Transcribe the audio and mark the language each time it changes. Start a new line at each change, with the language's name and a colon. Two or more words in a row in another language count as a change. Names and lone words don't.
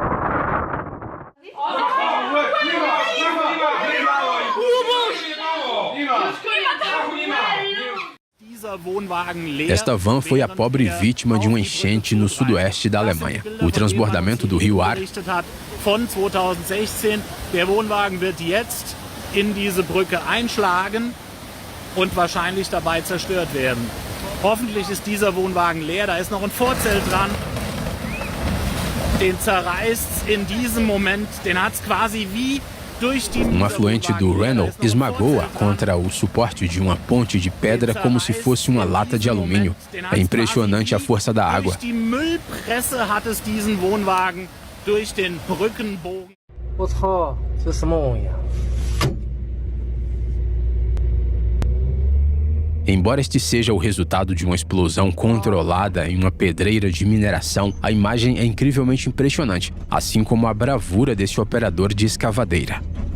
Portuguese: Esta van foi a pobre vítima de uma enchente no sudoeste da Alemanha. O transbordamento do rio Ar
German: in diese Brücke einschlagen und wahrscheinlich dabei zerstört werden. Hoffentlich ist dieser Wohnwagen leer, da ist noch ein Vorzelt dran. Den zerreißt in diesem Moment, den hat's quasi wie durch die...
Portuguese: afluente do Renault esmagou-a contra o suporte de uma ponte de pedra como se fosse uma lata de alumínio. É impressionante a força da água.
German: Durch die Müllpresse hat es diesen Wohnwagen durch den Brückenbogen.
Portuguese: Embora este seja o resultado de uma explosão controlada em uma pedreira de mineração, a imagem é incrivelmente impressionante, assim como a bravura desse operador de escavadeira.